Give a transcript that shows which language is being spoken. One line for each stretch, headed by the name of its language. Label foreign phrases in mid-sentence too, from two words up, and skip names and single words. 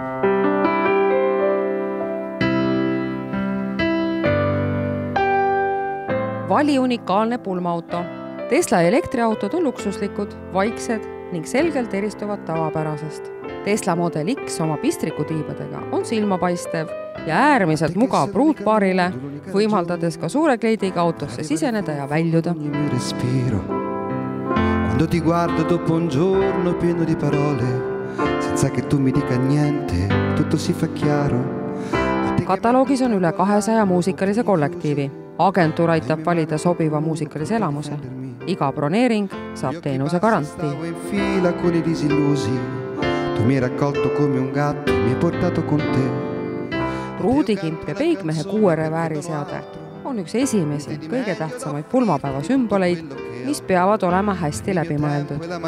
Estonian: Vali unikaalne pulmaauto. Tesla elektriautod on luksuslikud, vaiksed ning selgelt eristuvad tavapärasest. Tesla Model X oma pistrikutiibadega on silmapaistev ja äärmiselt mugav pruutpaarile, võimaldades ka suure kleidiga autosse siseneda ja väljuda.
Italian: Quando ti guardo dopo un giorno pieno di parole, senza che tu mi dica niente, tutto si fa chiaro.
Estonian: Kataloogis on üle 200 muusikalise kollektiivi. Agentuur aitab valida sobiva muusikalise elamuse. Iga broneering saab teenuse garantii. Pruudikimp ja peigmehe 6 revääriseade on üks esimesi kõige tähtsamaid pulmapäeva sümboleid, mis peavad olema hästi läbi mõeldud.